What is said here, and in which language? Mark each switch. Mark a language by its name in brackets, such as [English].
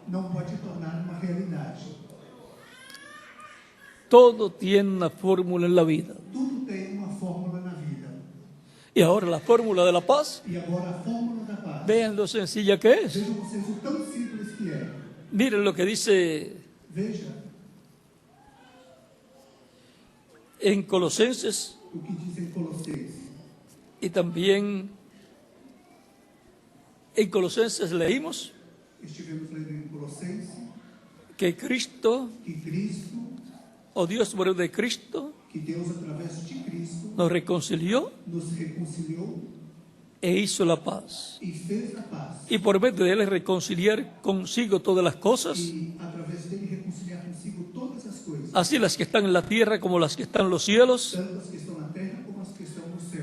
[Portuguese] não pode tornar uma realidade. [Spanish] Todo tiene una fórmula en la vida. [Portuguese] Tudo tem uma fórmula na vida. [Spanish] Y ahora la fórmula de la paz, [Portuguese] E agora a fórmula da paz. [Spanish] vean lo sencilla que es. [Portuguese] Vejam vocês o tão simples que é. [Spanish] Miren lo que dice [Portuguese] Veja [Spanish] en Colosenses [Portuguese] o que diz em Colossenses. [Spanish] y también en Colosenses leímos [Portuguese] Estivemos lendo em Colossenses [Spanish] que Cristo, [Portuguese] que Cristo, [Spanish] o Dios por medio de Cristo, [Portuguese] que Deus através de Cristo [Spanish] nos reconcilió [Portuguese] nos reconciliou [Spanish] e hizo la paz. [Portuguese] e fez a paz. [Spanish] Y por medio de él reconciliar consigo todas las cosas, [Portuguese] E através dele reconciliar consigo todas as coisas, [Spanish] así las que están en la tierra como las que están en los cielos, [Portuguese] tanto as que estão na terra como as que estão no céu,